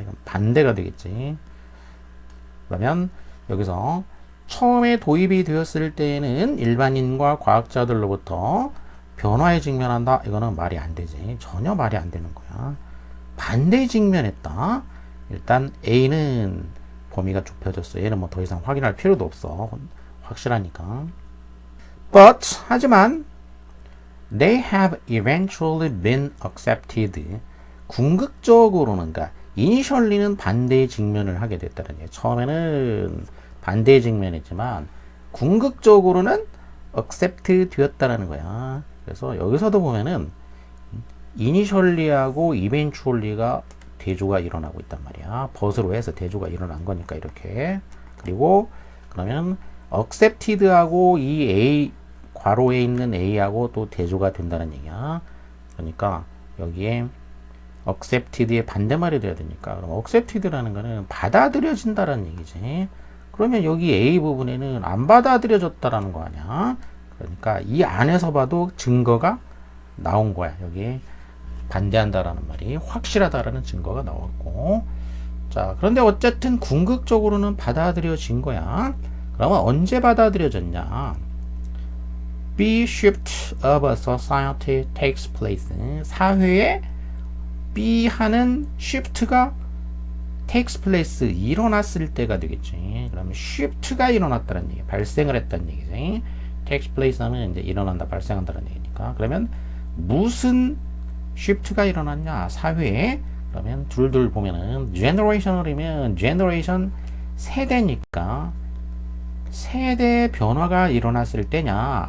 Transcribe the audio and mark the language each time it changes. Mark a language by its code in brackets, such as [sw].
[ko] 이건 반대가 되겠지. 그러면 여기서 처음에 도입이 되었을 때에는 일반인과 과학자들로부터 변화에 직면한다. 이거는 말이 안 되지. 전혀 말이 안 되는 거야. 반대에 직면했다. 일단 A는 범위가 좁혀졌어. 얘는 뭐 더 이상 확인할 필요도 없어. 확실하니까. [en] But [ko] 하지만 [en] they have eventually been accepted. [ko] 궁극적으로는 그러니까 initially는 반대의 직면을 하게 됐다는 얘기야. 처음에는 반대의 직면했지만 궁극적으로는 accept 되었다는 거야. 그래서 여기서도 보면은 initially하고 eventually가 대조가 일어나고 있단 말이야. 벗으로 해서 대조가 일어난 거니까 이렇게. 그리고 그러면 accepted하고 이 A 괄호에 있는 A하고 또 대조가 된다는 얘기야. 그러니까 여기에 accepted의 반대말이 돼야 되니까 그럼 accepted라는 거는 받아들여진다라는 얘기지. 그러면 여기 A 부분에는 안 받아들여졌다라는 거 아니야. 그러니까 이 안에서 봐도 증거가 나온 거야. 여기 반대한다라는 말이 확실하다라는 증거가 나왔고. 자, 그런데 어쨌든 궁극적으로는 받아들여진 거야. 그러면 언제 받아들여졌냐? [en] B shift of a society takes place. [ko] 사회에 B 하는 [en] shift가 takes place [ko] 일어났을 때가 되겠지. 그러면 shift가 일어났다는 얘기, 발생을 했다는 얘기지. [en] takes place [ko] 하면 이제 일어난다, 발생한다는 얘기니까. 그러면 무슨 shift가 일어났냐? 사회에. 그러면 둘둘 보면은 generational이면 generation 세대니까 세대 변화가 일어났을 때냐?